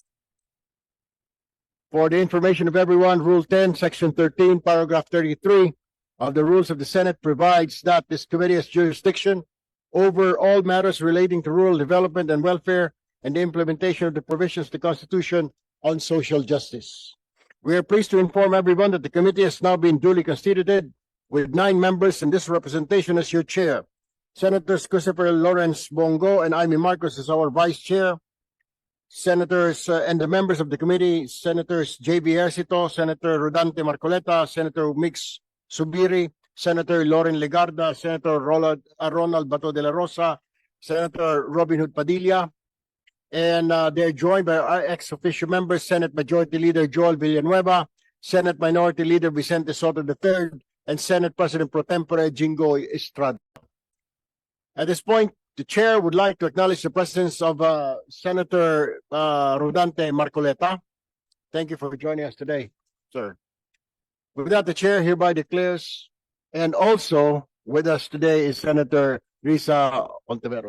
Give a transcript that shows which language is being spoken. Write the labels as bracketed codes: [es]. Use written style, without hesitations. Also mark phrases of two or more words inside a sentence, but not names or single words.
[en] For the information of everyone, Rule 10, Section 13, Paragraph 33 of the Rules of the Senate provides that this committee has jurisdiction over all matters relating to rural development and welfare and the implementation of the provisions of the Constitution on social justice. We are pleased to inform everyone that the committee has now been duly constituted with 9 members, and this representation as your chair. Senators Christopher Lawrence Bongo and Amy Marcos as our vice chair. Senators and the members of the committee, Senators J.B. Ercito, Senator Rodante Marcoleta, Senator Mix Subiri, Senator Loren Legarda, Senator Ronald Bato de la Rosa, Senator Robin Hood Padilla, and they're joined by our ex-officio members, Senate Majority Leader Joel Villanueva, Senate Minority Leader Vicente Soto III, and Senate President Pro Tempore Jingo Estrada. At this point, the chair would like to acknowledge the presence of Senator Rodante Marcoleta. Thank you for joining us today, sir. With that, the chair hereby declares, and also with us today is Senator Risa Ontiveros.